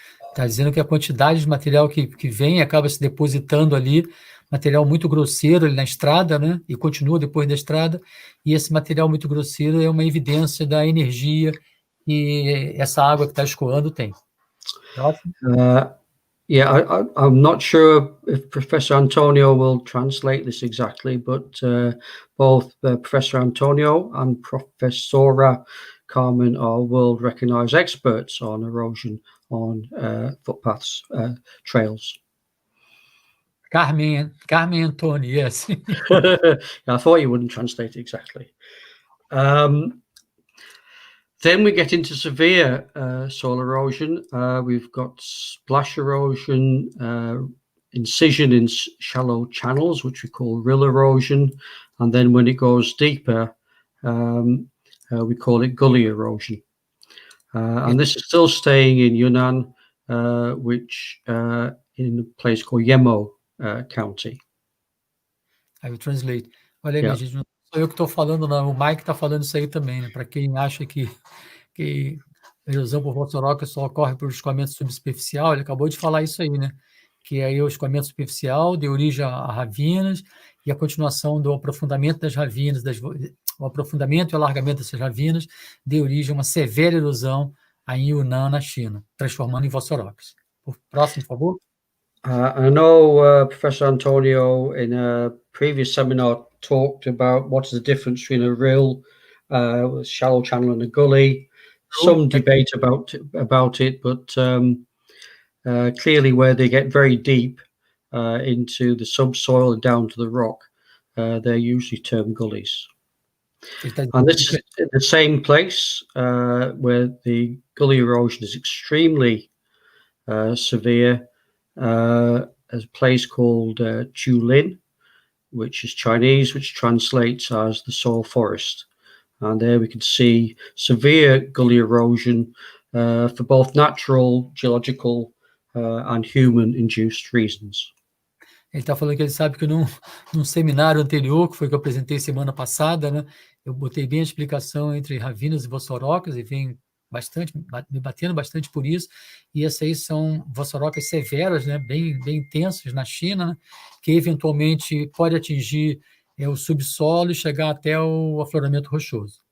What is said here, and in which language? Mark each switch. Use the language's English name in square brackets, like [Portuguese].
[Portuguese] Está dizendo que a quantidade de material que vem acaba se depositando ali, material muito grosseiro ali na estrada, né? E continua depois da estrada, e esse material muito grosseiro é uma evidência da energia que essa água que está escoando tem. [English] I'm not sure if Professor Antonio will translate this exactly, but both Professor Antonio and Professora Carmen are world-recognized experts on erosion on footpaths, trails. Carmen Antonio, yes. I thought you wouldn't translate it exactly. Then we get into severe soil erosion. We've got splash erosion, incision in shallow channels, which we call rill erosion. And then when it goes deeper, we call it gully erosion. And this is still staying in Yunnan, which in a place called Yemo County. I will translate. [Portuguese] Olha aí, minha gente, não sou eu que estou falando, não. O Mike está falando isso aí também, né? Para quem acha que a erosão por vossoroca só ocorre por escoamento subsuperficial, ele acabou de falar isso aí, né? Que aí o escoamento superficial deu origem a ravinas e a continuação do aprofundamento das ravinas, o aprofundamento e o alargamento dessas ravinas deu origem a uma severa erosão em Yunnan, na China, transformando em vossorocas. Próximo, por favor. [English] I know Professor Antonio in a previous seminar talked about what is the difference between a rill, a shallow channel and a gully. Some debate about it, but clearly where they get very deep into the subsoil and down to the rock, they're usually termed gullies. And this is the same place where the gully erosion is extremely severe. A place called Julin, which is Chinese, which translates as the soil forest. And there we can see severe gully erosion for both natural, geological, and human-induced reasons. [Portuguese] Ele está falando que ele sabe que num seminário anterior, que foi que eu apresentei semana passada, né, eu botei bem a explicação entre ravinas e vossorocas, e vem me batendo bastante por isso, e essas aí são vossorocas severas, né, bem intensas na China, né, que eventualmente pode atingir o subsolo e chegar até o afloramento rochoso.